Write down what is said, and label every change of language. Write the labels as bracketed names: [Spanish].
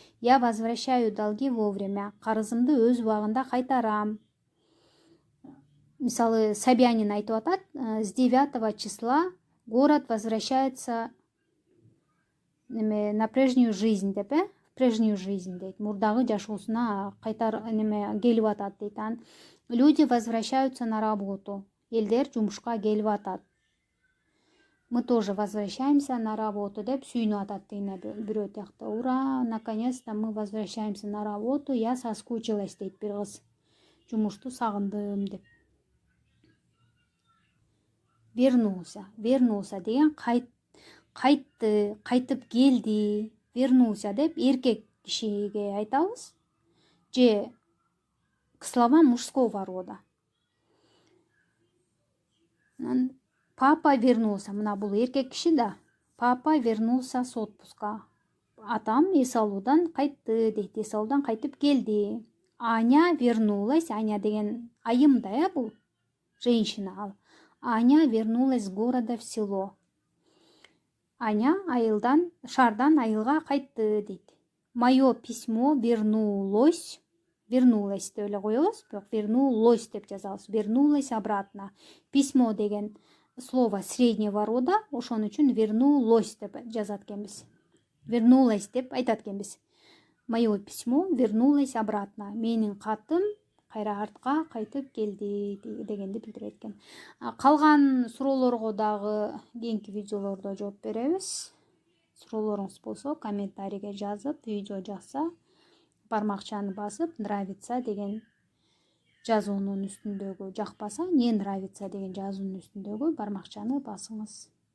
[Russian] Я возвращаю долги вовремя. [Kyrgyz] Карызымды өз убагында кайтарам. Мисалы, Собянин айтып атат, [Russian] с 9 числа город возвращается на прежнюю жизнь деп, прежнюю жизнь дейт. [Kyrgyz] Мурдагы жашоосуна келип атат дейт. [Russian] Люди возвращаются на работу. [Kyrgyz] Элдер жумушка келип атат. [Russian] Мы тоже возвращаемся на работу [Kyrgyz] деп сүйүнүп атат дейне бирөө тиякта. [Russian] Ура, наконец-то мы возвращаемся на работу. Я соскучилась [Kyrgyz] дейт бир кыз. Жумушту сагындым деп. Вернулся деген кайтты, кайтып келди. Вернулся деп эркек кишиге айтабыз. [Russian] Же к словам мужского рода. Папа вернулся. [Kyrgyz] Мына бул эркек киши да. [Russian] Папа вернулся с отпуска. [Kyrgyz] Атам эс алуудан кайтты дейт. Эс алуудан кайтып келди. [Russian] Аня вернулась. [Kyrgyz] Аня деген айым да, бул женщина ал. [Russian] Аня вернулась с города в село. [Kyrgyz] Аня айылдан, шаардан айылга кайтты дейт. [Russian] Мое письмо вернулось. [Kyrgyz] Вернулась деп эле коебуз, бирок вернулось деп жазабыз. Вернулась обратно. Письмо деген слово среднего рода, ошон үчүн вернулось деп жазат экенбиз. Вернулась деп айтат экенбиз. [Russian] Мое письмо вернулось обратно. [Kyrgyz] Менин катым кайра артка кайтып келди дегенди билдирет экен. Калган суроолорго дагы кийинки видеолордо жооп беребиз. Суроолоруңуз болсо комментарийге жазып, видео жакса бармакчаны басып нравится деген жазуунун үстүндөгү, жакпаса не нравится деген жазуунун үстүндөгү бармакчаны басыңыз.